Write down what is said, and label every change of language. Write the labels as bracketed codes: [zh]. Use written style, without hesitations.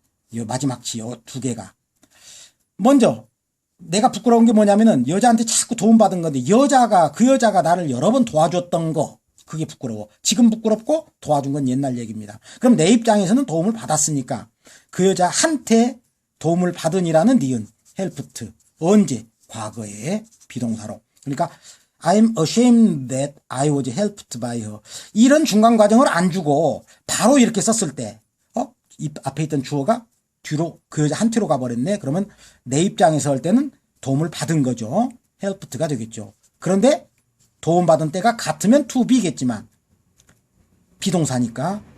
[ko] 이 마지막 지어 두 개가. 먼저 내가 부끄러운 게 뭐냐면은 여자한테 자꾸 도움받은 건데 그 여자가 나를 여러 번 도와줬던 거, 그게 부끄러워. 지금 부끄럽고 도와준 건 옛날 얘기입니다. 그럼 내 입장에서는 도움을 받았으니까 그 여자한테 도움을 받으니라는 니은 helped. 언제? 과거에 비동사로. 그러니까 [en] I'm ashamed that I was helped by her. [ko] 이런 중간 과정을 안 주고 바로 이렇게 썼을 때 이 앞에 있던 주어가 뒤로 그 여자 한테로 가버렸네. 그러면 내 입장에서 할 때는 도움을 받은 거죠. helped가 되겠죠. 그런데 도움받은 때가 같으면 to be겠지만 비동사니까.